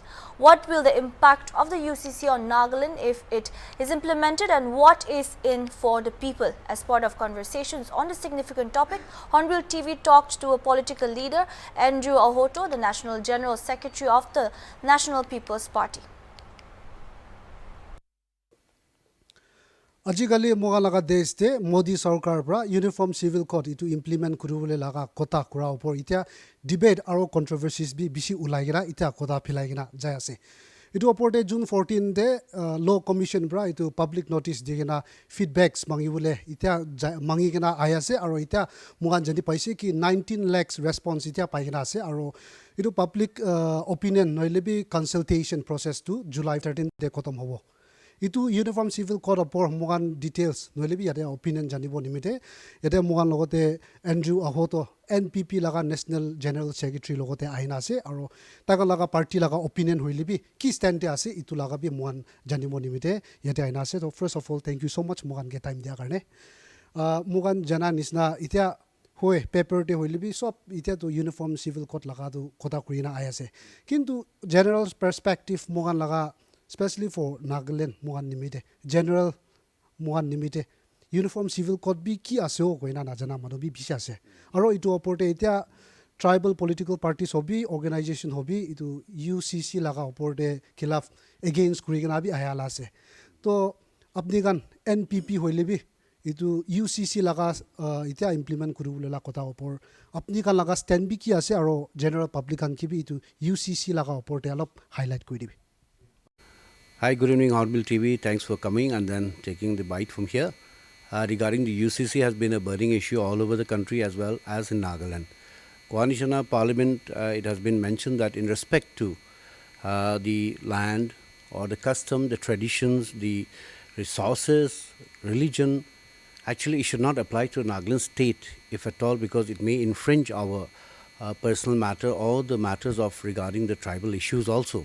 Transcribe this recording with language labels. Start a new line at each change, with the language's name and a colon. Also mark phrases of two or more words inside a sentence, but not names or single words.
English: What will the impact of the UCC on Nagaland if it is implemented, and what is in for the people? As part of conversations on this significant topic, Hornbill TV talked to a political leader, Andrew Ahoto, the National General Secretary of the National People's Party.
Naga Pidgin: Ajikali moga laga desh te Modi sarkar pra Uniform Civil Code itu implement kurubole laga kota kura opor itia debate aro controversies bi bisi ulagira itia kota philaigina jai ase. Itu opor te June 14 de Law Commission pra itu
English: public notice
Naga Pidgin: digena feedbacks mangi bole itia mangi gena ayase aro itia mugan jani paise ki 19 lakhs response itia paigena ase aro itu
English: public opinion
Naga Pidgin: noilebi
English: consultation process
Naga Pidgin: to July 13 de kotom hobo. Itu Uniform Civil Code opor mugan details noilebi yade opinion janibo nimite yade mugan logote Andrew Ahoto NPP laga
English: National General Secretary
Naga Pidgin: logote aina ase aro taga laga party laga opinion hoilebi ki stand ase itu laga bi mugan janibo nimite yade aina ase.
English: So first of all, thank you so much
Naga Pidgin: mugan ke time dia karne mugan jana nisna itia hoy paper te hoilebi sob itia to Uniform Civil Code laga tu kota kurina ayase kintu
English: general perspective
Naga Pidgin: mugan laga
English: especially for Nagaland
Naga Pidgin: mugan nimite general mugan nimite Uniform Civil Code bi ki aseo koina na jana mano bi bisi ase aro itu oporte itia
English: tribal political parties
Naga Pidgin: hobi organization hobi itu UCC laga oporte khilaf against kurigana bi ayala ase to apni gan NPP hoilebi itu UCC laga itia implement kurubule la kota opor apni kan laga stand bi ki ase aro
English: general public
Naga Pidgin: kan ki bi itu UCC laga oporte alop highlight koi dibi.
English: Hi, good evening, HornbillTV. Thanks for coming and then taking the bite from here. Regarding the UCC has been a burning issue all over the country as well as in Nagaland. Coalition Parliament, it has been mentioned that in respect to the land or the custom, the traditions, the resources, religion, actually it should not apply to Nagaland state, if at all, because it may infringe our personal matter or the matters of regarding the tribal issues also.